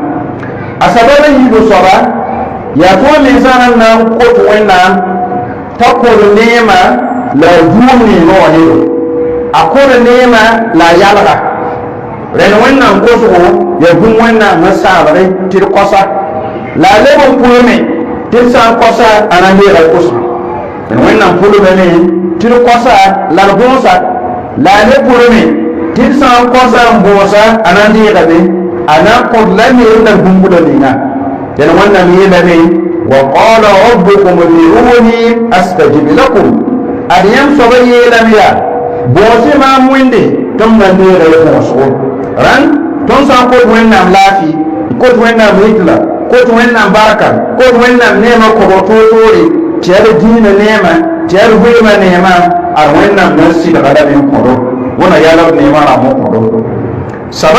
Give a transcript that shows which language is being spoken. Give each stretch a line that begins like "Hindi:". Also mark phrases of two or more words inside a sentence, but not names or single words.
Mossi: a sabab n yiibu soaba yaa tõnd me sã n na n kot wẽnnaam t'a kod neemã la a duum neemã wã yedo a kod neemã la a yalga rẽnd wẽnnaam kosgo ya bũmb wẽnnaam sẽn sãabge tɩ d kosa la a leb n pʋlme tɩ d sã n kosa a na leega kosga rẽnd wẽnnaam pʋlmame tɩ d kosa la d bõosa la a le pʋlme tɩ d sã n kosa n bõosa a na leegame a na n kõt la neer la bũmb la ninga dẽn wẽnnaam yeelame
Arabic: وقال ربكم ادعوني أستجب لكم
Mossi: ad yãmb soaba yeelame yaa bõose maam wẽnde tɩ m na neera y bõosgo rãnd tõnd sã n kot wẽnnaam laafɩ kot wẽnnaam hitla kot wẽnnaam barka kot wẽnnaam neemã kogo toor-toore tɩ yaa d dĩinã neemã tɩ yaa d vɩɩmã neemã ad wẽnnaam na n sɩdga lame n kõdo wẽna yalb neemã rãmb n kõdo sabab